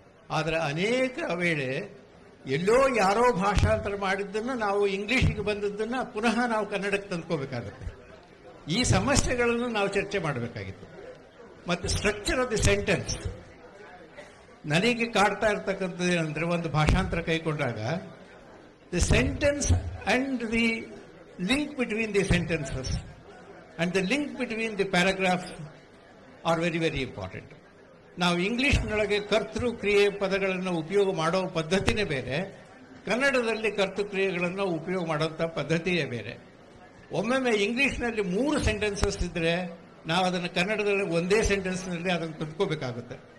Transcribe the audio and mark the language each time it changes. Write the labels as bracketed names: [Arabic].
[Kannada] ಆದರೆ ಅನೇಕ ವೇಳೆ ಎಲ್ಲೋ ಯಾರೋ ಭಾಷಾಂತರ ಮಾಡಿದ್ದನ್ನು ನಾವು ಇಂಗ್ಲಿಷಿಗೆ ಬಂದದ್ದನ್ನು ಪುನಃ ನಾವು ಕನ್ನಡಕ್ಕೆ ತಂದ್ಕೋಬೇಕಾಗುತ್ತೆ. ಈ ಸಮಸ್ಯೆಗಳನ್ನು ನಾವು ಚರ್ಚೆ ಮಾಡಬೇಕಾಗಿತ್ತು. ಮತ್ತು [English] structure of the sentence [Kannada] ನನಗೆ ಕಾಡ್ತಾ ಇರ್ತಕ್ಕಂಥದ್ದು ಏನಂದ್ರೆ, ಒಂದು ಭಾಷಾಂತರ ಕೈಗೊಂಡಾಗ [English] The sentence and the link between the sentences and the link between the paragraphs are very, very important. [Kannada] ನಾವು ಇಂಗ್ಲಿಷ್ನೊಳಗೆ ಕರ್ತೃ ಕ್ರಿಯೆ ಪದಗಳನ್ನು ಉಪಯೋಗ ಮಾಡೋ ಪದ್ಧತಿನೇ ಬೇರೆ, ಕನ್ನಡದಲ್ಲಿ ಕರ್ತೃ ಕ್ರಿಯೆಗಳನ್ನು ಉಪಯೋಗ ಮಾಡುವಂಥ ಪದ್ಧತಿಯೇ ಬೇರೆ. ಒಮ್ಮೊಮ್ಮೆ ಇಂಗ್ಲಿಷ್ನಲ್ಲಿ 3 ಸೆಂಟೆನ್ಸಸ್ ಇದ್ರೆ ನಾವು ಅದನ್ನು ಕನ್ನಡದಲ್ಲಿ ಒಂದೇ ಸೆಂಟೆನ್ಸ್ನಲ್ಲಿ ಅದನ್ನು ತಂದ್ಕೋಬೇಕಾಗುತ್ತೆ.